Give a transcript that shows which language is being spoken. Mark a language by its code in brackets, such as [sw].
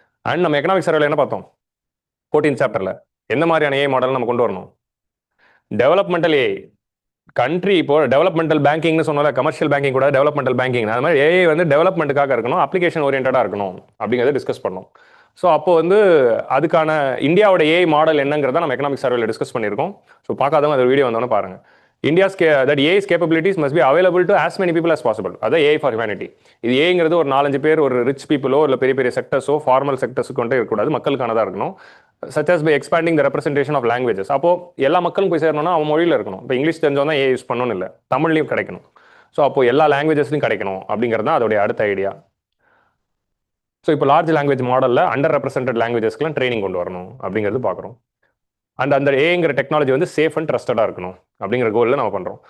[ta] And நம்ம economic சர்வேல என்ன பார்த்தோம் 14th சாப்டரில், எந்த மாதிரியான ஏஐ மாடல் நம்ம கொண்டு வரணும்? Developmental AI. கண்ட்ரி இப்போ டெவலப்மெண்டல் பேங்கிங்னு சொன்னால, கமர்ஷியல் பேங்கிங் கூட டெவலப்மெண்டல் பேங்கிங், அது மாதிரி ஏஐ வந்து டெவலப்மெண்ட்டுக்காக இருக்கணும், அப்ளிகேஷன் ஓரியன்டாக இருக்கணும் அப்படிங்கிறத டிஸ்கஸ் பண்ணோம். ஸோ அப்போ வந்து அதுக்கான இந்தியாவோட ஏஐ மாடல் என்னங்கிறத நம்ம எக்கனாமிக் சர்வேல டிஸ்கஸ் பண்ணியிருக்கோம். ஸோ பார்க்காதவங்க அந்த வீடியோ வந்தோன்னு பாருங்க. [en] India's that AI's capabilities must be available to as many people as possible. [ta] அதான் ஏஐ ஃபார் ஹியூமனிட்டி. இது ஏங்கிறது ஒரு 4-5 பேர், ஒரு ரிச் பீப்புளோ இல்லை பெரிய பெரிய செக்டர்ஸோ ஃபார்மல் செக்டர்ஸுக்கு கொண்டே இருக்கக்கூடாது, மக்களுக்கானதாக இருக்கணும். [en] such as by expanding the representation of languages. [ta] அப்போ எல்லா மக்களும் போய் சேரணும்னா அவன் மொழியில் இருக்கணும். இப்போ இங்கிலீஷ் தெரிஞ்சவன் தான் ஏஐ யூஸ் பண்ணணும்னு இல்லை, தமிழ்லையும் கிடைக்கணும். ஸோ அப்போ எல்லா லாங்குவேஜஸ்லையும் கிடைக்கணும் அப்படிங்கிறது தான் அதோடைய அடுத்த ஐடியா. ஸோ இப்போ லார்ஜ் லாங்குவேஜ் மாடலில் அண்டர் ரெப்ரசன்டட் லாங்குவேஜஸ்க்குலாம் ட்ரைனிங் கொண்டு வரணும் அப்படிங்கிறது பார்க்குறோம். அண்ட் அந்த ஏங்கிற டெக்னாலஜி வந்து சேஃப் அண்ட் ட்ரஸ்டடாக இருக்கணும் அப்படிங்கிற கோலில் நம்ம பண்ணுறோம்.